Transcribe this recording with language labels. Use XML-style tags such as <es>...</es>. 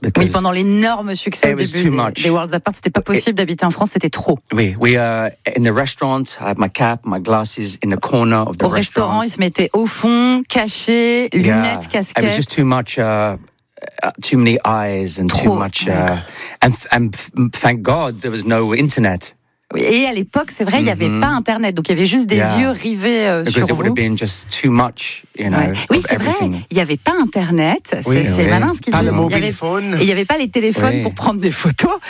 <fr>Oui, pendant l'énorme succès au début des Worlds Apart, c'était pas possible d'habiter en France, c'était trop.</fr> <en>Oui, in the restaurant, I had my cap, my glasses in the corner of the restaurant.</en> <fr>Au restaurant, ils se mettaient au fond, cachés, lunettes, casquettes.</fr> <en>It was just too much... too many eyes and</en> <fr>trop,</fr> <en>too much, and thank God there was no internet.</en> <fr>Et à l'époque, c'est vrai, il y avait pas internet, donc il y avait juste des yeux rivés sur vous.</fr> <en>Because it would have been just too much, you know.</en> <fr>Oui, c'est vrai, il y avait pas internet. C'est malin ce qu'il dit. Pas le</fr> <en>mobile phone.</en> <fr>Il y avait pas les téléphones pour prendre des photos.</fr>